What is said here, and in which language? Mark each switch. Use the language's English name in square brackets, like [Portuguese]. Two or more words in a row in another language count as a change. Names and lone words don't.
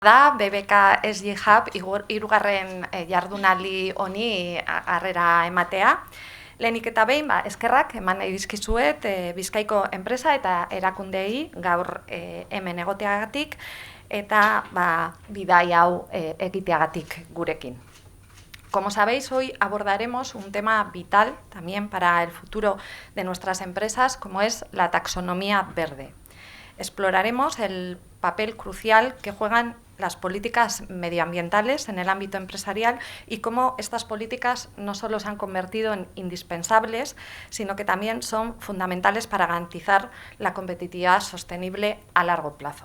[Basque] Da BBK SG Hub hirugarren jardunaldi honi harrera ematea. Lehenik eta behin, eskerrak eman nahi dizkizuet Bizkaiko enpresa eta erakundei gaur hemen egoteagatik eta bidai hau egiteagatik gurekin. [Spanish] Como sabéis, hoy abordaremos un tema vital también para el futuro de nuestras empresas, como es la taxonomía verde. Exploraremos el papel crucial que juegan las políticas medioambientales en el ámbito empresarial y cómo estas políticas no solo se han convertido en indispensables, sino que también son fundamentales para garantizar la competitividad sostenible a largo plazo.